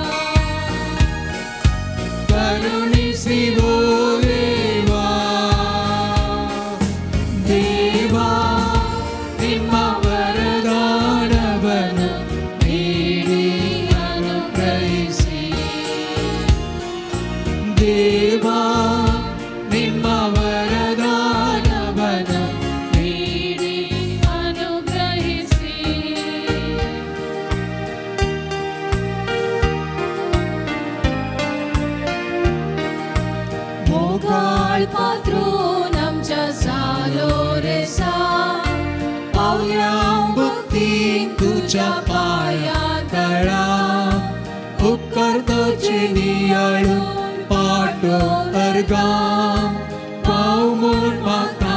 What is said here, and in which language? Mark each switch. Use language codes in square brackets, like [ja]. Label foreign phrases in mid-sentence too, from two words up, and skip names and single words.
[kn] ಕರುಣಿಸಿ ಓ ದೇವಾ ದೇವಾ ನಿಮ್ಮ ವರದಾನವನ್ನು ನೀಡಿ ಅನುಗ್ರಹಿಸಿ ದೇವಾ ನಿಮ್ಮ ವರದಾನವನ್ನು ನೀಡಿ ಅನುಗ್ರಹಿಸಿ [kok] मोगाळ पात्रून आमच्या जालो रे सा पावल्या भक्तीन तुझ्या पाया तळा उपकार तुझे नियाळून पाटो अर्गाम पाव म्हूण म्हाका